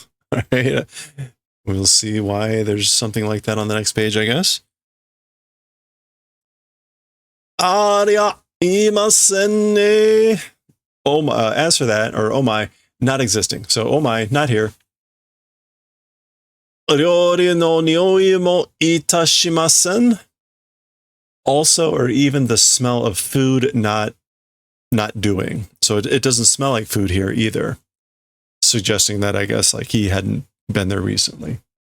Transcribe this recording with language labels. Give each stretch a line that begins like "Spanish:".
English: All right. We'll see why there's something like that on the next page, I guess.
Japanese: ありゃ、いませんね.
English: Oh my, as for that, or oh my, not existing. So oh my, not here.
Japanese: 料理の匂いもいたしません.
English: Also, or even the smell of food not doing. So it doesn't smell like food here either. Suggesting that I guess like he hadn't been there recently.